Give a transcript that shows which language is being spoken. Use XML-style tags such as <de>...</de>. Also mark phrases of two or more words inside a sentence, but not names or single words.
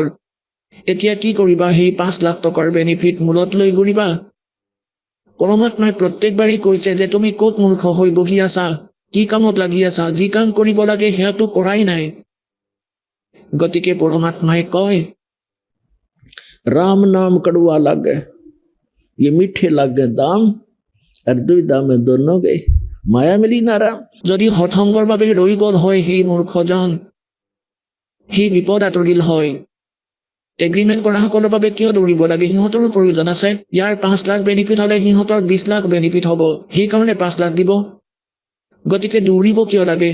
<as>এতিয়া কি কৰিবা, সেই 5 লাখ টকাৰ বেনিফিট মূলত লৈ ঘূৰিবা? পৰমাত্মাই প্ৰত্যেকবাৰেই কৈছে যে তুমি ক'ত মূৰ্খ হৈ বহি আছা, কি কামত লাগি আছা, যি কাম কৰিব লাগে সেয়াটো কৰাই নাই। গতিকে পৰমাত্মাই কয়,</as> <hi>राम नाम कड़वा लग गए, ये मीठे लग गए दाम, और दुविधा में दोनों गए, माया मिली ना राम।</hi> <as>যদি সৎসংগৰ বাবে ৰৈ গ'ল হয় সেই মূৰ্খজন, সি বিপদ আঁতৰিল হয়। এগ্ৰিমেণ্ট কৰা সকলৰ বাবে কিয় দৌৰিব লাগে? সিহঁতৰো প্ৰয়োজন আছে। ইয়াৰ 5 লাখ বেনিফিট হ'লে সিহঁতৰ 20 লাখ বেনিফিট হ'ব, সেইকাৰণে 5 লাখ দিব। গতিকে দৌৰিব কিয় লাগে?</as>